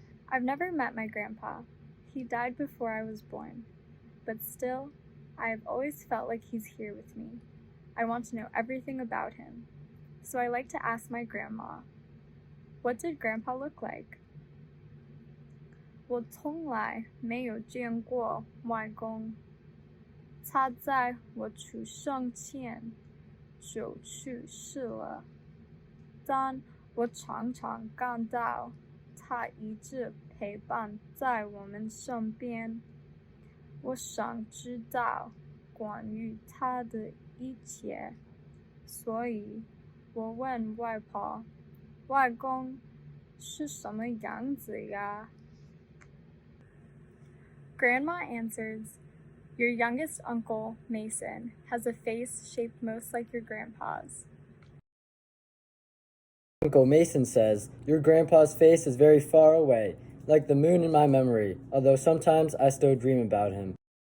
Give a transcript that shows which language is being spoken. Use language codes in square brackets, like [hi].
[en] I've never met my grandpa. He died before I was born. But still, I have always felt like he's here with me. I want to know everything about him. So I like to ask my grandma, what did Grandpa look like? [zh] 我从来没有见过外公，他在我出生前就去世了，但我常常感到他一直陪伴在我们身边。我想知道关于他的一切，所以我问外婆，外公是什么样子呀？ [en] Grandma answers, your youngest uncle, Mason, has a face shaped most like your grandpa's. Uncle Mason says, your grandpa's face is very far away, like the moon in my memory, although sometimes I still dream about him.